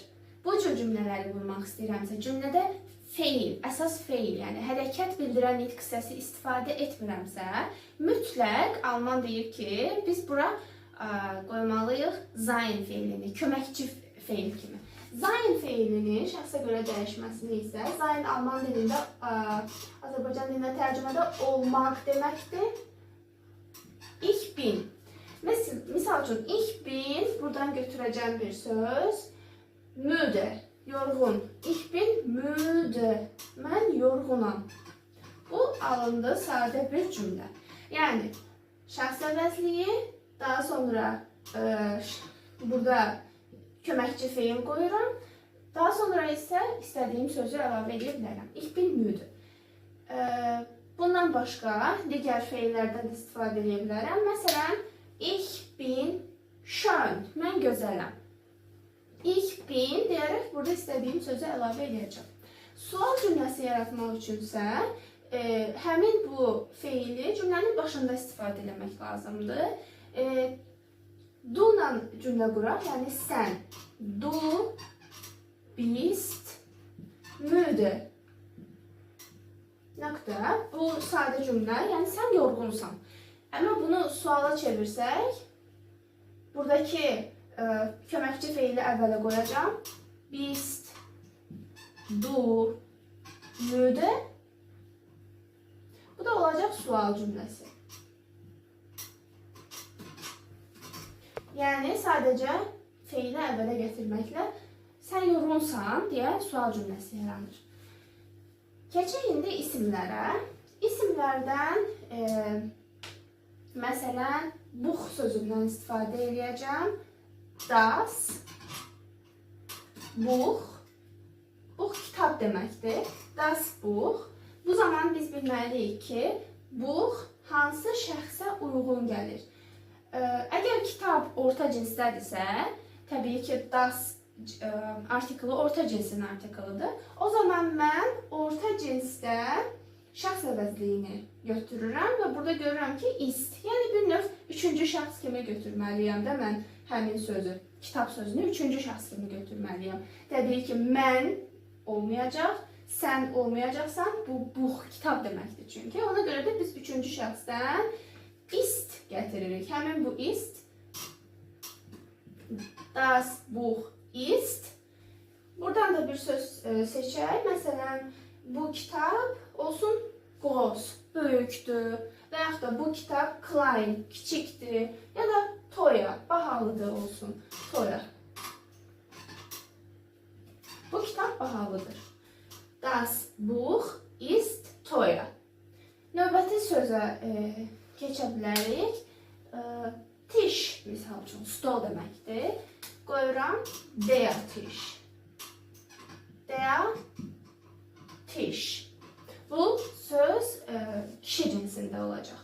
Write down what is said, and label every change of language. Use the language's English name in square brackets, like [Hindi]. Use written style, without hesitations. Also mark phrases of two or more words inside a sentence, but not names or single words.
[Azerbaijani] Bu cür cümlələri qurmaq istəyirəmsə, cümlədə feil, əsas feil, yəni hərəkət bildirən nitq hissəsi istifadə etmirəmsə, mütləq Alman deyir ki, biz bura qoymalıyıq sein feilini, köməkçi feil kimi. Sein feilinin şəxsə görə dəyişməsini isə sein Alman dilində, Azərbaycan dilində tərcümədə olmaq deməkdir. [German] Ich bin. [Azerbaijani] Misal üçün, [German] ich bin, [Azerbaijani] buradan götürəcəm bir söz. Müde, yorğun. [German] Ich bin müde. [Azerbaijani] Mən yorğunam. Bu alındı sadə bir cümlə. Yəni, şəxs əvəzliyi, daha sonra burada köməkçi feil qoyuram. Daha sonra isə istədiyim sözü əlavə edə bilərəm. [German] Ich bin müde. [Azerbaijani] Bundan başqa digər feillərdən istifadə edə bilərəm. Məsələn, [German] ich bin schön. [Azerbaijani] Mən gözələm. [German] Ich bin [Azerbaijani] deyərək burada istədiyim sözü əlavə edəcəm. Sual cümləsi yaratmaq üçünsə, həmin bu feili cümlənin başında istifadə etmək lazımdır. Du ilə cümlə quraq, yəni sən. [German] Du bist müde. [Azerbaijani] Nöqtə. Bu sadə cümlə, yəni sən yorğunsan. Amma bunu suala çevirsək, buradakı köməkçi feili əvvələ qoyacağım. [German] Bist du müde. [Azerbaijani] Bu da olacaq sual cümləsi. Yəni sadəcə feili əvvələ gətirməklə sən yorğunsan deyə sual cümləsi yaranır. Keçək indi isimlərə. İsimlərdən məsələn buch sözündən istifadə edəcəm. [German] Das Buch. [Azerbaijani] Buch kitab deməkdir. [German] Das Buch. [Azerbaijani] Bu zaman biz bilməliyik ki, buch hansı şəxsə uyğun gəlir. Əgər kitab orta cinsdədirsə, təbii ki, das artiklı orta cinsin artiklıdır. O zaman mən orta cinsdə şəxs əvəzliyini götürürəm və burada görürəm ki, ist. Yəni bir növ üçüncü şəxs kimi götürməliyəm də mən həmin sözü, kitab sözünü üçüncü şəxs kimi götürməliyəm. Təbii ki, mən olmayacaq, sən olmayacaqsan, bu buch kitab deməkdir çünki. Ona görə də biz üçüncü şəxsdən ist gətiririk. Həmin bu [German] ist, das Buch ist. [Azerbaijani] Buradan da bir söz seçək. Məsələn, bu kitab olsun groß, böyükdür. Və yaxud da bu kitab klein, kiçikdir. Ya da teuer, bahalıdır olsun. Teuer. Bu kitab bahalıdır. [German] Das Buch ist teuer. [Azerbaijani] Növbəti sözə keçə bilərik. Tisch, misal üçün, stol deməkdir. Qoyuram, [German] der Tisch. Der Tisch. [Azerbaijani] Bu söz kişi cinsində olacaq.